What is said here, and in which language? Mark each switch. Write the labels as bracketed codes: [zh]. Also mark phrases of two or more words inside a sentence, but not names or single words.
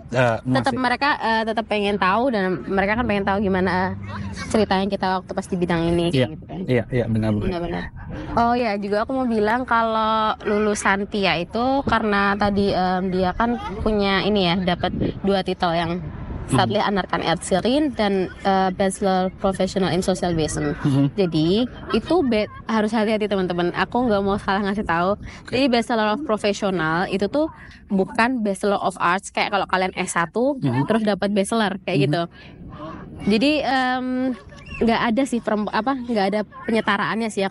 [id] tetap mereka tetap pengen tahu dan mereka kan pengen tahu gimana ceritanya kita waktu pas di bidang ini gitu kan. Iya benar. Oh ya, juga aku mau bilang kalau lulusan Pia itu karena tadi dia kan punya ini ya, dapat 2 titel yang [de] Staatlich Anerkannt Erzieherin [id] dan [en] Bachelor Professional in Social Wesen. [id] Jadi itu harus hati-hati teman-teman. Aku nggak mau salah ngasih tahu. Jadi [en] Bachelor of Professional [id] itu tuh bukan [en] Bachelor of Arts [id] kayak kalau kalian S1 terus dapat Bachelor kayak gitu. Jadi nggak ada sih nggak ada penyetaraannya sih ya.